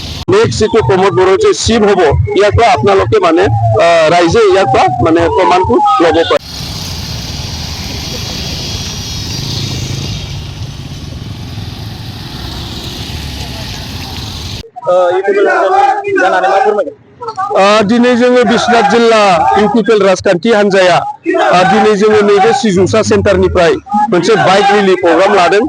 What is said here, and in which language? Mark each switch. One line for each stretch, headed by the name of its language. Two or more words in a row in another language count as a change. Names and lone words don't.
Assamese: নেক্সট যেটো প্ৰমোদ বড়ো যে চিফ হ'ব ইয়াৰ পৰা আপোনালোকে মানে ৰাইজে ইয়াৰ পৰা মানে প্ৰমাণটো ল'ব পাৰে।
Bodo: दिनै जोङो बिश्वनाथ जिल्ला इउपिपिएल राजखान्थि हान्जाया दिनै जोङो नैबे सिजुसा सेन्टारनिफ्राय मोनसे
English: bike rally program
Bodo: लादों।